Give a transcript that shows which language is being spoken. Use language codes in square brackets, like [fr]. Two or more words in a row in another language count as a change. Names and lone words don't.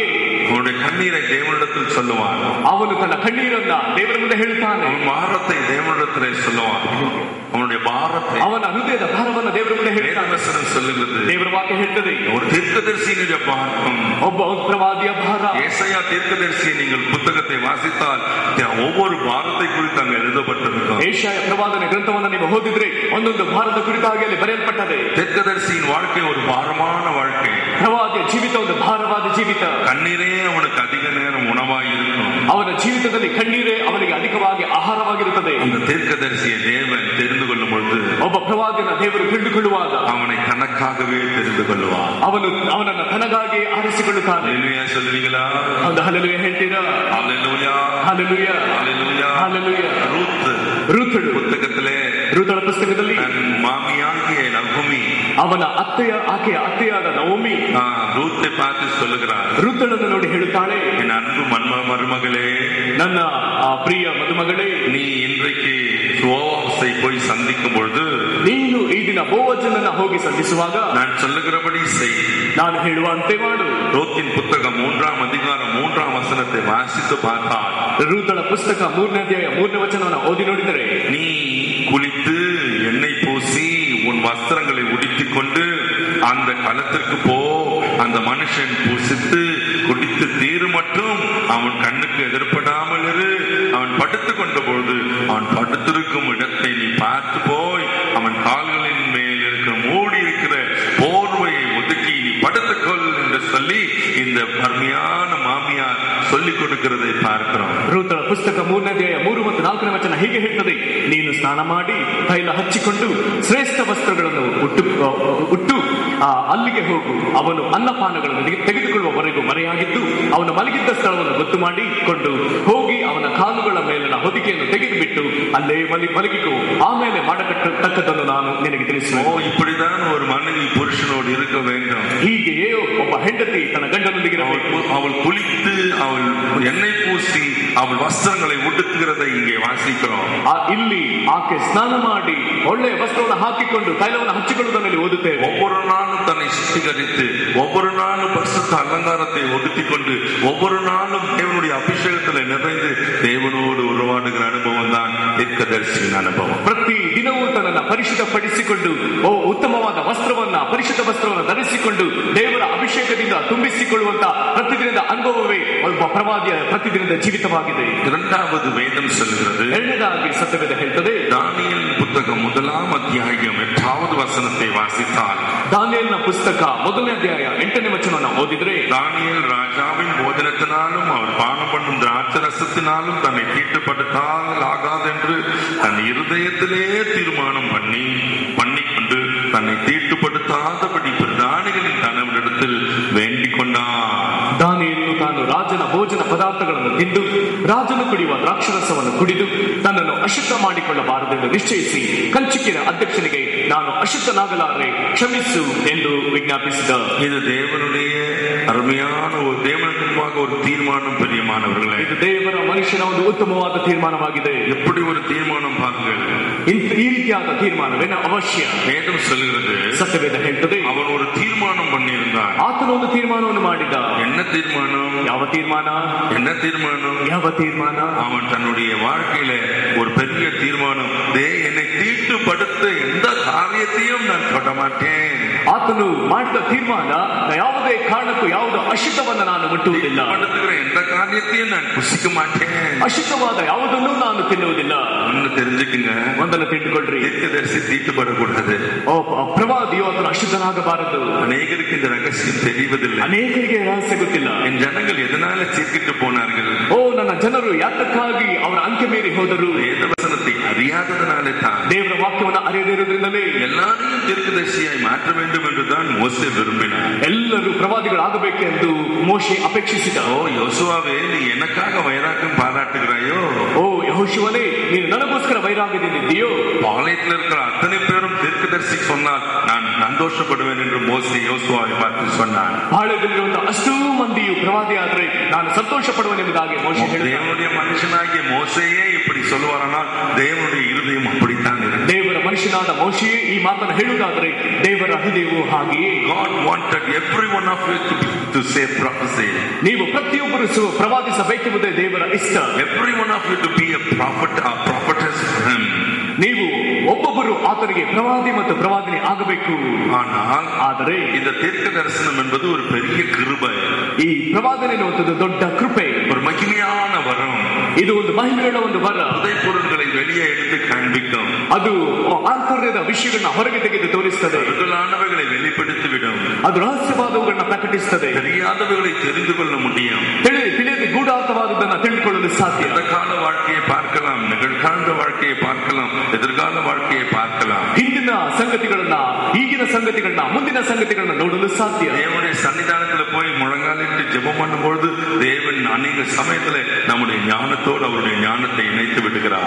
[ta] அவனுடைய கண்ணீரை தேவனிடத்தில் சொல்லுவான். [kn] ಅವನು ತನ್ನ ಕಣ್ಣೀರನ್ನ ದೇವರ ಮುಂದೆ ಹೇಳುತ್ತಾನೆ. [ta] அவன் பாரத்தை தேவனிடத்திலே சொல்லுவான். அவனுடைய பாரத்தை, [kn] ಅವನ ಹೃದಯದ ಭಾರವನ್ನು ದೇವರ ಮುಂದೆ ಹೇಳ್ತಾನೆ. [ta] சொல்லுகிறது, [kn] ದೇವರ ವಾಕ್ಯ ಹೇಳ್ತದೆ, [ta] ஒரு தீர்க்கதரிசியினுடைய பாரம், [kn] ಒಬ್ಬ ಪ್ರವಾದಿಯ ಭಾರ. [ta] ஏசாயா தீர்க்கதரிசியை நீங்கள் புத்தகத்தை வாசித்தால் ஒவ்வொரு பாரத்தை குறித்து அங்கு எழுதப்பட்டிருக்கும். [kn] ஏசாಯ ಪ್ರವಾದನ ಗ್ರಂಥವನ್ನು ನೀವು ಓದಿದ್ರೆ ಒಂದೊಂದು ಭಾರದ ಕುರಿತಾಗಿ ಅಲ್ಲಿ ಬರೆಯಲ್ಪಟ್ಟದೆ. [ta] தீர்க்கதரிசியின் வாழ்க்கை ஒரு பாரமான வாழ்க்கை. [kn] ಪ್ರವಾದಿಯ ಜೀವಿತ ಒಂದು ಭಾರವಾದ ಜೀವಿತ. [ta] கண்ணீரே அவனுக்கு அதிக நேரம் உணவாய் இருக்கும். [kn] ಅವನ ಜೀವಿತದಲ್ಲಿ ಕಣ್ಣೀರೇ ಅವನಿಗೆ ಅಧಿಕವಾಗಿ ಆಹಾರವಾಗಿರುತ್ತದೆ. [ta] அந்த தீர்க்கதரிசியை தேவன் தெரிந்து கொள்ளும் பொழுது, [kn] ಒಬ್ಬ ಪ್ರವಾದಿನ ದೇವರು ತಿಳಿದುಕೊಳ್ಳುವಾಗ [ta] அவனை தனக்காகவே தெரிந்து கொள்வார். [kn] ಅವನನ್ನು ತನಗಾಗಿ ಆರಿಸಿಕೊಳ್ಳುತ್ತಾನೆ. [ta] ஹல்லேலூயா சொல்லுவீங்களா? [kn] ಒಂದು ಹಲ್ಲೆಲೂಯಾ ಹೇಳ್ತೀರಾ? [ta] ஹல்லேலூயா, [kn] ಹಲ್ಲೆಲೂಯಾ, [ta] ஹல்லேலூயா, [kn] ಹಲ್ಲೆಲೂಯಾ. [ta] ரூத் புத்தகத்திலே, [kn] ರೂತಳ ಪುಸ್ತಕದಲ್ಲಿ [ta] மாமியாகிய நகோமி, [kn] ಅವನ ಆಕೆಯ ಅತ್ತೆಯಾದ ನವೋಮಿ [ta] ரூத்தை பார்த்து சொல்லுகிறார், [kn] ರೂತಳನ್ನು ನೋಡಿ ಹೇಳುತ್ತಾಳೆ, [ta] என் அன்பு மருமகளே, [kn] ನನ್ನ ಪ್ರಿಯ ಮದುಮಗಳೇ, [ta] நீ இன்றைக்கு போவாசை போய் சந்திக்கும் பொழுது, [kn] ನೀನು ಈ ದಿನ ಬೋವಜನನ್ನ ಹೋಗಿ ಸಂಧಿಸುವಾಗ [ta] நான் சொல்லுகிறபடி செய். [kn] ನಾನು ಹೇಳುವಂತೆ ಮಾಡು. [ta] ரூத்தின் புத்தகம் 3ஆம் அதிகாரம் 3ஆம் வசனத்தை வாசித்து பார்த்தால், [kn] ರೂತಳ ಪುಸ್ತಕ 3ನೇ ಅಧ್ಯಾಯ 3ನೇ ವಚನವನ್ನು ಓದಿ ನೋಡಿದರೆ, [ta] நீ குளித்து எண்ணெய் பூசி உன் வஸ்திரங்களை உடுத்திக் கொண்டு அந்த களத்திற்கு போ. அந்த மனுஷன் புசித்து குடித்து தீரு மட்டும் அவன் கண்ணுக்கு எதிர்படாமல் இரு. அவன் படுத்துக் கொண்ட பொழுது அவன் படுத்திருக்கும் இடத்தை நீ பார்த்து போய் அவன் கால்களின் மேல் இருக்கிற மூடி இருக்கிற போர்வையை ஒதுக்கி நீ படுத்துக்கொள் என்று சொல்லி இந்த அருமையான மாமியார் சொல்லிக் கொடுக்கிறதை பார்க்கிறோம். [kn] ರೂತಳ ಪುಸ್ತಕ 3ನೇ ಅಧ್ಯಾಯ 3 ಮತ್ತು 4ನೇ ವಚನ ಹೀಗೆ ಹೇಳ್ತದೆ, ನೀನು ಸ್ನಾನ ಮಾಡಿ ತೈಲ ಹಚ್ಚಿಕೊಂಡು ಶ್ರೇಷ್ಠ ವಸ್ತ್ರಗಳನ್ನು ಉಟ್ಟು ಅಲ್ಲಿಗೆ ಹೋಗು. ಅವನು ಅನ್ನಪಾನಗಳನ್ನು ತೆಗೆದುಕೊಳ್ಳುವವರೆಗೂ ಮರೆಯಾಗಿದ್ದು ಅವನು ಮಲಗಿದ್ದ ಸ್ಥಳವನ್ನು ಗೊತ್ತು ಮಾಡಿಕೊಂಡು ಹೋಗಿ ಅವನ ಕಾಲುಗಳ ಮೇಲಿನ ಹೊದಿಕೆಯನ್ನು ತೆಗೆದುಬಿಟ್ಟು ಅಲ್ಲೇ ಮಲಗಿಕೋ. ಆಮೇಲೆ ಮಾಡತಕ್ಕದ್ದನ್ನು ನಾನು ನಿನಗೆ ತಿಳಿಸುವೆ. [ta] இப்படிதான் ஒரு மனைவி புருஷனோடு இருக்க வேண்டும். [kn] ಹೀಗೆಯೇ ಒಬ್ಬ ಹೆಂಡತಿ ತನ್ನ ಗಂಡನೊಂದಿಗಿರಬೇಕು. [ta] அவள் குளித்து அவள் எண்ணெய் பூசி அவள் வஸ்திரங்களை உடுத்துகிறதை இங்கே வாசிக்கிறோம். [kn] ಇಲ್ಲಿ ಆಕೆ ಸ್ನಾನ ಮಾಡಿ ಒಳ್ಳೆಯ ವಸ್ತ್ರವನ್ನು ಹಾಕಿಕೊಂಡು ತೈಲವನ್ನು ಹಚ್ಚಿಕೊಳ್ಳುವುದನ್ನು ಓದುತ್ತೇವೆ. [ta] ஒவ்வொரு நாளும் தன்னை சுத்திகரித்து ஒவ்வொரு நாளும் பரிசுத்த அலங்காரத்தை ஒடுத்திக் கொண்டு ஒவ்வொரு நாளும் தேவனுடைய அபிஷேகத்தில் நிறைந்து தேவனோடு உருவாடுகிற அனுபவம் தான் தீர்க்கதரிசியின் அனுபவம். [kn] ಪ್ರತಿ ದಿನವೂ ತನ್ನನ್ನು ಪರಿಶುದ್ಧಪಡಿಸಿಕೊಂಡು ಉತ್ತಮವಾದ ಪರಿಶುದ್ಧ ವಸ್ತ್ರವನ್ನು ಧರಿಸಿಕೊಂಡು ದೇವರ ಅಭಿಷೇಕದಿಂದ ತುಂಬಿಸಿಕೊಳ್ಳುವಂತ ಪ್ರತಿದಿನದ ಅನುಭವವೇ ಒಬ್ಬ ಪ್ರವಾದಿಯ ಪ್ರತಿದಿನದ ಜೀವಿತವಾಗಿದೆ. [ta] இரண்டாவது வேதம் சொல்கிறது, [kn] ಎರಡನೇದಾಗಿ ಸತ್ಯವೇದ ಹೇಳ್ತದೆ, [ta] தானியேல் புத்தகம் 1ஆம் அத்தியாயம் 8வது வசனத்தை வாசித்தால், [kn] ದಾನಿಯೇಲನ ಪುಸ್ತಕ 1ನೇ ಅಧ್ಯಾಯ 8ನೇ ವಚನವನ್ನು ಓದಿದ್ರೆ, [ta] தானியேல் ராஜாவின் போஜனத்தினாலும் அவர் பானம் பண்ணும் திராட்சரசத்தினாலும் தன்னை தீட்டுப்படுத்தால் ஆகாதென்று தன் இருதயத்திலே தீர்மானம் பண்ணிக்கொண்டு தன்னை தீட்டுப்படுத்தாதபடி பிரதானிகளின் கணவனிடத்தில் வேண்டிக் கொண்டார். [kn] ದಾನಿಯೇಲನು ತಾನು ರಾಜನ ಭೋಜನ ಪದಾರ್ಥಗಳನ್ನು ತಿಂದು ರಾಜನು ಕುಡಿಯುವ ದ್ರಾಕ್ಷರಸವನ್ನು ಕುಡಿದು ತನ್ನನ್ನು ಅಶುದ್ಧ ಮಾಡಿಕೊಳ್ಳಬಾರದೆಂದು ನಿಶ್ಚಯಿಸಿ ಕಂಚುಕಿಯ ಅಧ್ಯಕ್ಷನಿಗೆ ನಾನು ಅಶುದ್ಧನಾಗಲಾರೆ, ಕ್ಷಮಿಸು ಎಂದು ವಿಜ್ಞಾಪಿಸಿದ. [ta] இது தேவனுடைய அருமையான ஒரு தேவனுக்கு முன்பாக ஒரு தீர்மானம் பிரியமானவர்களே. [kn] ಇದು ದೇವರ ಮನುಷ್ಯನ ಒಂದು ಉತ್ತಮವಾದ ತೀರ್ಮಾನವಾಗಿದೆ. [ta] எப்படி ஒரு தீர்மானம் பாருங்கள். [kn] ಈ ರೀತಿಯಾದ ತೀರ್ಮಾನವೇನ ಅವಶ್ಯ. [ta] வேதம் சொல்லுகிறது, [kn] ಸತ್ಯವೇದ ಹೇಳ್ತದೆ, [ta] அவன் ஒரு தீர்மானம் பண்ணியிருந்தான். [kn] ಆತನು ಒಂದು ತೀರ್ಮಾನವನ್ನು ಮಾಡಿದ. [ta] என்ன தீர்மானம்? [kn] ಯಾವ ತೀರ್ಮಾನ? [ta] என்ன தீர்மானம்? [kn] ಯಾವ ತೀರ್ಮಾನ? [ta] அவன் தன்னுடைய வாழ்க்கையில ஒரு பெரிய தீர்மானம், என்னை தீட்டுப்படுத்த எந்த காரியத்தையும் நான் தொட மாட்டேன். [kn] ಆತನು ಮಾಡಿದ ತೀರ್ಮಾನ, ಯಾವುದೇ ಕಾರಣಕ್ಕೂ ಯಾವುದೋ ಅಶುದ್ಧವನ್ನ ನಾನು ಮುಟ್ಟುವುದಿಲ್ಲ, [ta] எந்த காரியத்தையும் நான் புசிக்க மாட்டேன், [kn] ಅಶುದ್ಧವಾದ ಯಾವುದನ್ನು ನಾನು ತಿನ್ನುವುದಿಲ್ಲ. [ta] ஒன்னு தெரிஞ்சுக்குங்க, [kn] ಒಂದನ್ನು ತಿಳ್ಕೊಳ್ರಿ, [ta] தீர்க்கதரிசி தீட்டுப்படக்கூடாது. [kn] ಪ್ರವಾದಿಯು ಆತನು ಅಶುದ್ಧನಾಗಬಾರದು. [ta] அநேகருக்கு இந்த ரகசியம் தெரிவதில்லை. [kn] ಅನೇಕರಿಗೆ ರಹಸ್ಯ ಗೊತ್ತಿಲ್ಲ. [ta] என் ஜனங்கள் எதனால சீர்கிட்டு போனார்கள்? [kn] ನನ್ನ ಜನರು ಯಾತಕ್ಕಾಗಿ ಅವರ ಅಂತ್ಯ ಮೀರಿ ಹೋದರು? [ta] வேதவசனத்தை அறியாததனாலே தான். [kn] ದೇವರ ವಾಕ್ಯವನ್ನು ಅರಿಯದೇ ಇರುವುದರಿಂದಲೇ. [ta] எல்லாரையும் தீர்க்கதரிசியாய் மாற்ற வேண்டும் என்றுதான் மோசே விரும்பினார். [kn] ಎಲ್ಲರೂ ಪ್ರವಾದಿಗಳಾಗಬೇಕೆಂದು ಮೋಶೆ ಅಪೇಕ್ಷಿಸಿದ. [ta] ஓ யோசுவாவே, நீ எனக்காக வைராக்கியம் பாராட்டுகிறாயோ? ஓ யெகோஷுவனே, நீ [kn] ನನಗೋಸ್ಕರ ವೈರಾಗ್ಯದಿಂದಿದ್ದೀಯೋ? [ta] பாளையத்தில் இருக்கிற அத்தனை பேரும் தீர்க்கதரிசி சொன்னால் நான் சந்தோஷப்படுவேன் என்று மோசே யோசுவாவை பார்த்து சொன்னான். [kn] பாளையದಲ್ಲಿರುವಂತಹ ಅಷ್ಟೂ ಮಂದಿಯು ಪ್ರವಾದಿಯಾದರೆ ನಾನು ಸಂತೋಷ ಪಡುವೆನೆಂಬುದಾಗಿ ಮೋಶೆ ಹೇಳಿದ. [ta] தேவனுடைய மனுஷனாகிய மோசேயே இப்படி சொல்லுவாரானால் தேவனுடைய இருதயம் அப்படித்தான் இருக்கு. [kn] ದೇವರ ಮನುಷ್ಯನಾದ ಮೋಶೆಯೇ ಈ ಮಾತನ್ನು ಹೇಳುವುದಾದರೆ ದೇವರ ಹೃದಯವು ಹಾಗೆಯೇ. [en] God wanted every one of you to say prophecy. [kn] ನೀವು ಪ್ರತಿಯೊಬ್ಬರು ಪ್ರವಾದಿಸಬೇಕೆಂಬುದೇ ದೇವರ ಇಷ್ಟ. [en] Every one of you to be a prophet or prophetess for him. [kn] ನೀವು ಒಬ್ಬೊಬ್ಬರು ಆತನಿಗೆ ಪ್ರವಾದಿ ಮತ್ತು ಪ್ರವಾದಿನಿ ಆಗಬೇಕು. [ta] ಆದರೆ இந்த தீர்க்க தரிசனம் என்பது ஒரு பெரிய கிருபை. [kn] ಈ ಪ್ರವಾದನೆ ಎನ್ನುವುದು ದೊಡ್ಡ ಕೃಪೆ, [ta] ஒரு மகிமையான வரம். [kn] ಇದು ಒಂದು ಮಹಿಮೆಯುಳ್ಳ ಒಂದು ವರ. [ta] புதை பொருள்களை வெளியே எடுத்து காண்பிக்கும். [kn] ಅದು ಆಂತರ್ಯದ ವಿಷಯಗಳನ್ನ ಹೊರಗೆ ತೆಗೆದು ತೋರಿಸುತ್ತದೆ. [ta] முதலானவைகளை வெளிப்படுத்திவிடும். [kn] ಅದು ರಹಸ್ಯವಾದವುಗಳನ್ನ ಪ್ರಕಟಿಸುತ್ತದೆ. [ta] தெரியாதவைகளை தெரிந்து கொள்ள முடியும். [kn] ತಿಳಿಯದೆ ಗೂಢಾರ್ಥವಾದದನ್ನ ತಿಳಿದುಕೊಳ್ಳಲು ಸಾಧ್ಯ. [ta] எதிர்கால வாழ்க்கையை பார்க்கலாம், நிகழ்கால வாழ்க்கையை பார்க்கலாம், எதிர்கால வாழ்க்கையை பார்க்கலாம். [kn] ಹಿಂದಿನ ಸಂಗತಿಗಳನ್ನ, ಈಗಿನ ಸಂಗತಿಗಳನ್ನ, ಮುಂದಿನ ಸಂಗತಿಗಳನ್ನ ನೋಡಲು ಸಾಧ್ಯ. [ta] தேவனுடைய சன்னிதானத்துல போய் முழங்காலிட்டு ஜெபம் பண்ணும் பொழுது தேவன் அநேக சமயத்துல நம்முடைய ஞானத்தோடு அவருடைய ஞானத்தை இணைத்து விடுகிறார்.